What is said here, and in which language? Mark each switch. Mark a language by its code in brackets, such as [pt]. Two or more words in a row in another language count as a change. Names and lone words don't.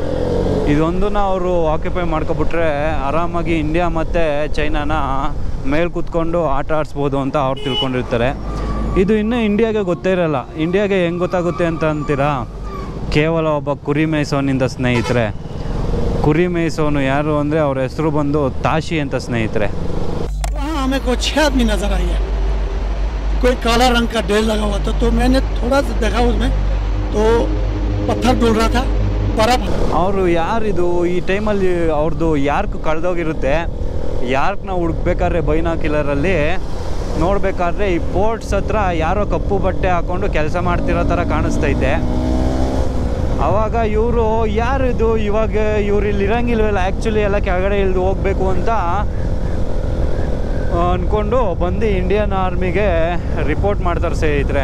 [kn] ಇದೊಂದನ್ನ ಅವರು ಆಕ್ಯುಪೈ ಮಾಡ್ಕೊಬಿಟ್ರೆ ಆರಾಮಾಗಿ ಇಂಡಿಯಾ ಮತ್ತು ಚೈನಾನ ಮೇಲೆ ಕೂತ್ಕೊಂಡು ಆಟ ಆಡಿಸ್ಬೋದು ಅಂತ ಅವ್ರು ತಿಳ್ಕೊಂಡಿರ್ತಾರೆ. ಇದು ಇನ್ನೂ ಇಂಡಿಯಾಗೆ ಗೊತ್ತೇ ಇರಲ್ಲ. ಇಂಡಿಯಾಗೆ ಹೆಂಗೆ ಗೊತ್ತಾಗುತ್ತೆ ಅಂತ ಅಂತೀರಾ? ಕೇವಲ ಒಬ್ಬ ಕುರಿ ಮೇಯಿಸೋನಿಂದ ಸ್ನೇಹಿತರೆ. ಕುರಿ ಮೇಯಿಸೋನು ಯಾರು ಅಂದರೆ ಅವ್ರ ಹೆಸರು ಬಂದು ತಾಶಿ ಅಂತ ಸ್ನೇಹಿತರೆ. [hi] हमें को 6 आदमी नजर आई है, कोई काला रंग का ढेर लगा हुआ था, तो मैंने थोड़ा सा देखा उसमें तो पत्थर डोल रहा था, बर्फ. [kn] ಅವರು ಯಾರಿದು ಈ ಟೈಮಲ್ಲಿ ಅವ್ರದ್ದು ಯಾರ್ಕ್ ಕಳೆದೋಗಿರುತ್ತೆ. ಯಾರ್ಕ್ನ ಹುಡುಕ್ಬೇಕಾದ್ರೆ ಬೈನಾಕಿಲರಲ್ಲಿ ನೋಡಬೇಕಾದ್ರೆ ಈ ಪೋರ್ಟ್ಸ್ ಹತ್ರ ಯಾರೋ ಕಪ್ಪು ಬಟ್ಟೆ ಹಾಕ್ಕೊಂಡು ಕೆಲಸ ಮಾಡ್ತಿರೋ ಥರ ಕಾಣಿಸ್ತೈತೆ. ಆವಾಗ ಇವರು ಯಾರಿದು ಇವಾಗ ಇವ್ರು ಇಲ್ಲಿ ಇರಂಗಿಲ್ವಲ್ಲ, ಆ್ಯಕ್ಚುಲಿ ಎಲ್ಲ ಕೆಳಗಡೆ ಇಳಿದು ಹೋಗಬೇಕು ಅಂತ ಅಂದ್ಕೊಂಡು ಬಂದು ಇಂಡಿಯನ್ ಆರ್ಮಿಗೆ ರಿಪೋರ್ಟ್ ಮಾಡ್ತಾರೆ ಸ್ನೇಹಿತರೆ.